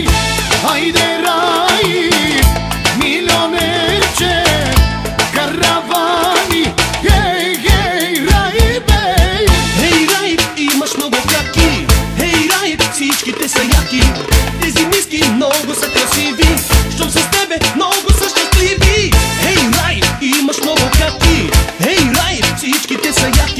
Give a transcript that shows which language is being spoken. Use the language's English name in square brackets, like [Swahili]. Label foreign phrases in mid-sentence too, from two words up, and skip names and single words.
[Romany] Haide rai, milionerce, caravani, hey, hey, rai bei. [Bulgarian] Hey, рай, имаш много краки. Hey, рай, всичките са яки. Тези миски много са красиви. Щом с тебе много са щастливи. Hey, рай, имаш много краки. Hey, рай, всичките са яки.